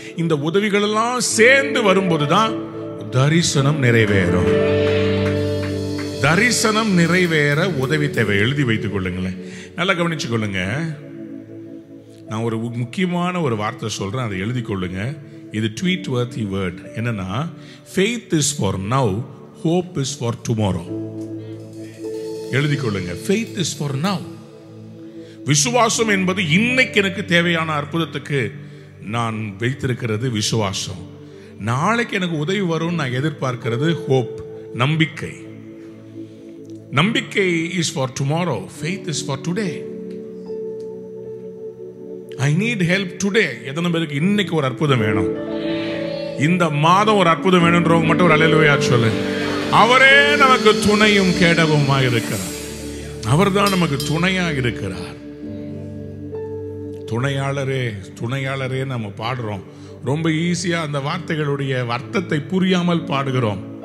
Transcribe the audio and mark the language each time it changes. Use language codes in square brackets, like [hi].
[ta] இந்த உதவிகள் எல்லாம் சேர்ந்து வரும்போது தான் தரிசனம் நிறைவேறும். தரிசனம் நிறைவேற உதவி தேவை. எழுதி வைத்துக் கொள்ளுங்களேன், நல்லா கவனிச்சு கொள்ளுங்க. நான் ஒரு முக்கியமான ஒரு வார்த்தை சொல்றேன், அதை எழுதி கொள்ளுங்க. [en] இது tweet worthy word. என்னன்னா, faith is for now, hope is for tomorrow. [ta] எழுதி கொள்ளுங்க, [en] faith is for now. [ta] விசுவாசம் என்பது இன்னைக்கு எனக்கு தேவையான அற்புதத்துக்கு நான் வைத்திருக்கிறது விசுவாசம். நாளைக்கு எனக்கு உதவி வரும் நான் எதிர்பார்க்கிறது ஹோப், நம்பிக்கை. [en] நம்பிக்கை is for tomorrow, faith is for today. I need help today. [ta] எத்தனை பேருக்கு இன்னைக்கு ஒரு அற்புதம் வேணும்? இந்த மாதம் ஒரு அற்புதம் வேணும்ன்றவங்க மட்டும் ஒரு அல்லேலூயா சொல்லு. அவரே நமக்கு துணையும் கேடகமா இருக்கிறார். அவர்தான் நமக்கு துணையா இருக்கிறார். துணையாளரே, துணையாளரே நம்ம பாடுறோம். ரொம்ப ஈஸியா அந்த வார்த்தைகளுடைய அர்த்தத்தை புரியாமல் பாடுகிறோம்.